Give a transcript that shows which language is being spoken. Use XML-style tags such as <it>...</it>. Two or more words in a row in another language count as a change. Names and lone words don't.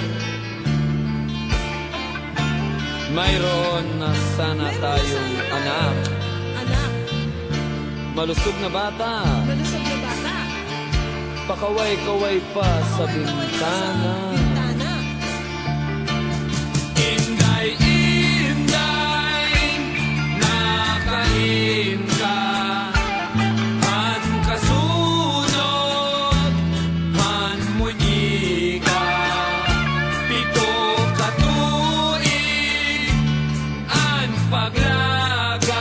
<tl>Mayroon na sana tayong anak, Anak, malusog na bata, malusog na bata. pakaway-kaway pa sa bintana. Bintana.</tl> <war>Inday, inday, nakain ka. Han kasunod, han munyika. Pito ka tuig, an paglaga.</war>